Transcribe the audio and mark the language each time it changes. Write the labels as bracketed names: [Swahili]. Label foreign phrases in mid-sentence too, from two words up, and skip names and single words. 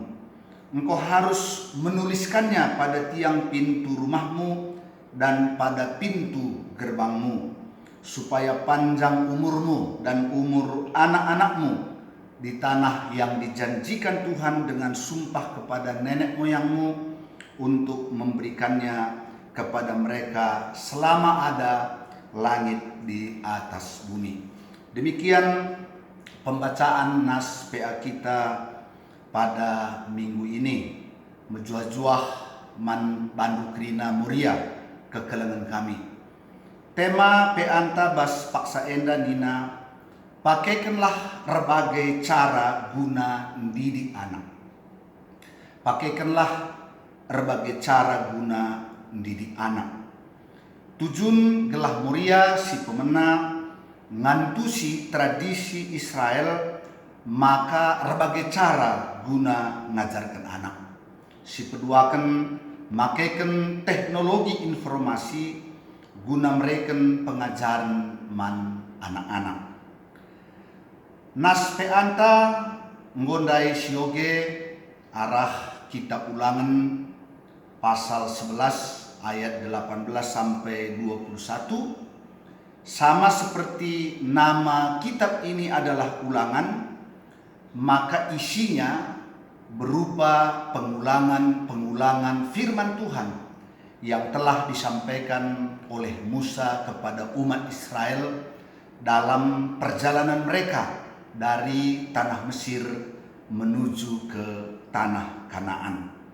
[Indonesian] Engkau harus menuliskannya pada tiang pintu rumahmu dan pada pintu gerbangmu, supaya panjang umurmu dan umur anak-anakmu di tanah yang dijanjikan Tuhan dengan sumpah kepada nenek moyangmu untuk memberikannya kepada mereka selama ada langit di atas bumi. Demikian pembacaan nas PA kita pada minggu ini. [Batak Karo] Menjuah-juah man bandu krina muria kekelengan kami. Tema peanta bas paksa enda nina [Indonesian] pakaikanlah berbagai cara guna mendidik anak. Pakaikanlah berbagai cara guna mendidik anak. [Batak Karo] Tujun gelah muria si pemena ngantusi tradisi Israel maka [Indonesian] berbagai cara [Batak Karo] guna ngajarkan anak. Si peduakan makaikan [Indonesian] teknologi informasi [Batak Karo] guna mereka pengajaran man anak-anak. Nas peanta nggondai sioge arah kitab ulangan pasal 11 ayat 18 sampai 21 [Indonesian] sama seperti nama kitab ini adalah ulangan, maka isinya berupa pengulangan firman Tuhan yang telah disampaikan oleh Musa kepada umat Israel dalam perjalanan mereka dari tanah Mesir menuju ke tanah Kanaan.